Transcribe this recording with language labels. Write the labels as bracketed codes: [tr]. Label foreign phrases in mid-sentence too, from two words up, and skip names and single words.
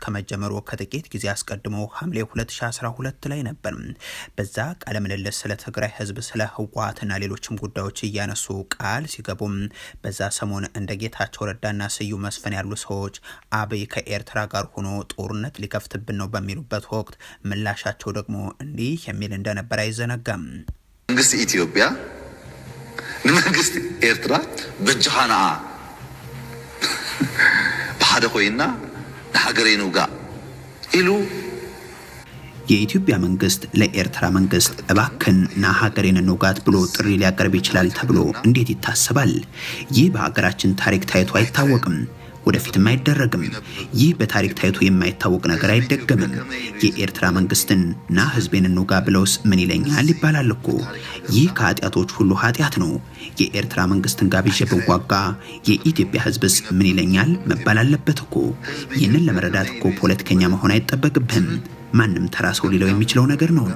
[am] ከመጀመሩ ከጥቂት ጊዜ አስቀድሞ ሐምሌ 2012 ላይ ነበር። በዛ ቃለ ምልልስ ስለ ትግራይ ህዝብ፣ ስለ ህወሓትና ሌሎችም ጉዳዮች እያነሱ ቃል ሲገቡም በዛ ሰሞን እንደ ጌታቸው ረዳና ስዩም መስፍን ያሉ ሰዎች አብይ ከኤርትራ ጋር ሆኖ ጦርነት ሊከፍትብን ነው በሚሉበት ወቅት ምላሻቸው ደግሞ እንዲህ የሚል እንደነበር አይዘነጋም። [ti] መንግስት ኢትዮጵያ ንመንግስት ኤርትራ በጅሃና በሓደ ኮይና ለሀገሬ ንውጋ ኢሉ [am] የኢትዮጵያ መንግስት ለኤርትራ መንግስት እባክን ና ሀገሬን እንውጋት ብሎ ጥሪ ሊያቀርብ ይችላል ተብሎ እንዴት ይታሰባል? ይህ በሀገራችን ታሪክ ታይቶ አይታወቅም፣ ወደፊትም አይደረግም። ይህ በታሪክ ታይቶ የማይታወቅ ነገር አይደገምም። የኤርትራ መንግስትን ና ህዝቤን እንውጋ ብለውስ ምን ይለኛል ይባላል እኮ። ይህ ከኃጢአቶች ሁሉ ኃጢአት ነው። የኤርትራ መንግስትን ጋብዤ ብዋጋ የኢትዮጵያ ህዝብስ ምን ይለኛል መባል አለበት እኮ። ይህንን ለመረዳት እኮ ፖለቲከኛ መሆን አይጠበቅብህም። ማንም ተራ ሰው ሊለው የሚችለው ነገር ነውና